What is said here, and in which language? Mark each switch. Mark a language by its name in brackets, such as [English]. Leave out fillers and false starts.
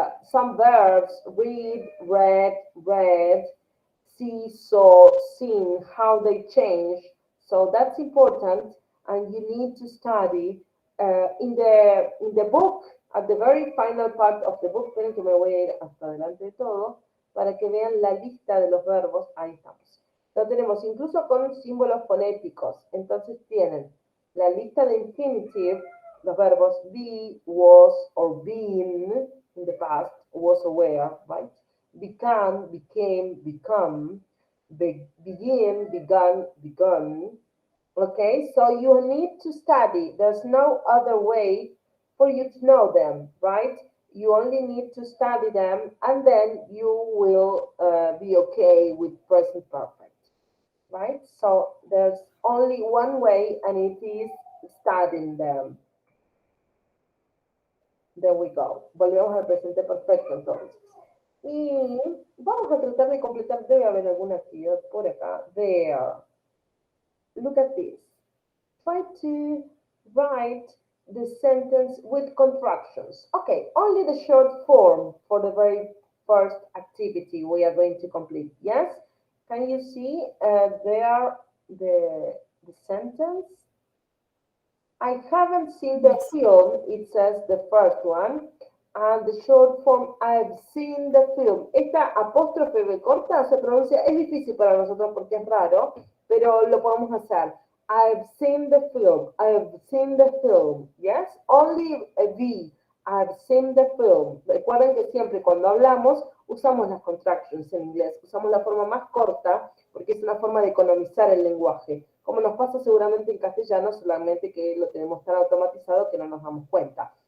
[English] Some verbs: read, read, read, see, saw, seen, how they change. So that's important, and you need to study in the book, at the very final part of the book. [Spanish] Esperen que me voy a ir hasta adelante de todo para que vean la lista de los verbos. Ahí estamos. Lo tenemos incluso con símbolos fonéticos. Entonces tienen la lista de infinitive, los verbos be, was, [English] or been in the past, was aware, right? Become, became, become, begin, begun, begun. Okay, so you need to study. There's no other way for you to know them, right? You only need to study them, and then you will be okay with present perfect, right? So there's only one way, and it is studying them. There we go. [Spanish] Volvemos al presente perfecto entonces. Y vamos a tratar de completar, debe haber alguna actividad por acá. [English] There. Look at this. Try to write the sentence with contractions. Okay, only the short form for the very first activity we are going to complete. Yes? Can you see there the sentence? I haven't seen the Yes. film, it says the first one, and the short form, I've seen the film. [Spanish] Esta apóstrofe B corta se pronuncia, es difícil para nosotros porque es raro, pero lo podemos hacer. [English] I've seen the film, I've seen the film, yes? Only a V, I've seen the film. [Spanish] Recuerden que siempre cuando hablamos usamos las contractions en inglés, usamos la forma más corta porque es una forma de economizar el lenguaje, como nos pasa seguramente en castellano, solamente que lo tenemos tan automatizado que no nos damos cuenta.